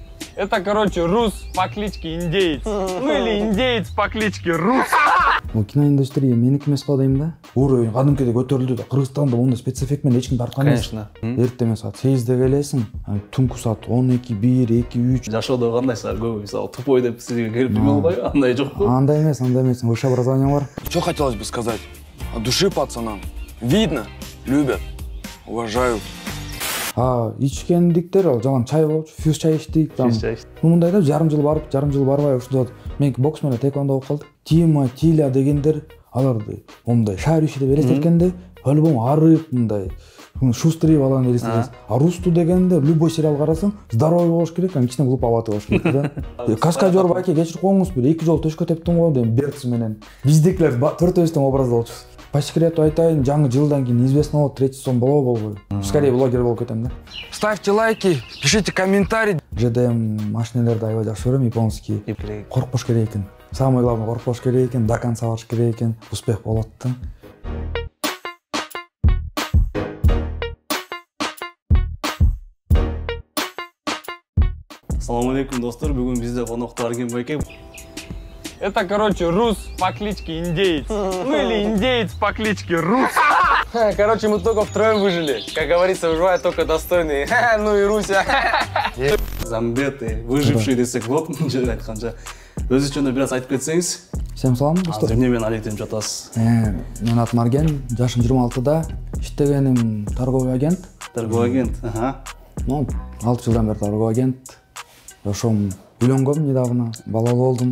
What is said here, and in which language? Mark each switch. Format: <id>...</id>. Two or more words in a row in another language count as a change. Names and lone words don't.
<ru>Это, короче, рус по кличке Индеец. Ну или индеец по кличке Рус.</ru> <ky>Киноиндустрия меники эмес го дейм да. Уровень кадимкидей көтөрүлдү да. Кыргызстанда мындай спецэффект менен эч ким тарткан эмес.</ky> <ru>Конечно.</ru> <ky>Эртең саат 8-де келесиң, түнкү саат 12, 1, 2, 3. Жашоодо кандайсыңар көбү мисалы тупой деп сизге келип эме болбойбу? Андай жокпу? Андай эмес.</ky> <ru>Высшее образование бар. Что хотелось бы сказать? От души пацанам. Видно, любят, уважают.</ru> <ky>Ичкендиктер ал жалаң чай болчу, фьюз чай ичтик. Мындай да жарым жыл барып, жарым жыл барбай ушунда меники бокс менен тэквондо болуп калдык. Тима, Тиля дегендер аларды мындай шарющий деп элестеткенде, альбом арып мындай шустрый баланы элестетесиз. А Русту дегенде</ky> <ru>любой сериал</ru> <ky>карасаң, здоровый болуш керек, кичине глуповатый болуш керек да. Каскадер байке кечирип коюңуз, бир 2 жолу төшкө тептим го дейм Берц менен. Биздикилер төртөөбүздүн образда болчубуз.</ky> <ru>По секрету</ru> <ky>айтайын, жаңы жылдан кийин известно болот, 3 сезон болобу. Скорее блогер болуп кетем да.</ky> <ru>Ставьте лайки, пишите комментарии.</ru> <ky>ЖДМ машинелерди аябай жакшы көрөм, японский. Коркпош керек экен.</ky> <ru>Самое главное,</ru> <ky>коркпош керек экен,</ky> <ru>до конца</ru> <ky>барыш керек экен. Успех болот да. Ассаламу алейкум достор, бүгүн бизде конокто Арген байке.</ky> <ru>Это, короче, рус по кличке Индеец. Ну или индеец по кличке Рус. Короче, мы только втроем выжили. Как говорится, выживают только достойные. Ну и Руся.</ru> <ky>Замбеты, выживший десек болот, жөн айтканча. Өзүчөнө бир аз айтып кетсеңиз. Всем салам достор. Азыр эмне менен алектенип жатасыз? Мен атым Арген, жашым 26-да.</ky> <ru>Иштегеним торговый агент. Торговый агент,</ru> <ky>Ну, 6 жылдан бери</ky> <ru>торговый агент.</ru> <ky>Ошом үйлөнгөм недавно, балалуу болдум.</ky>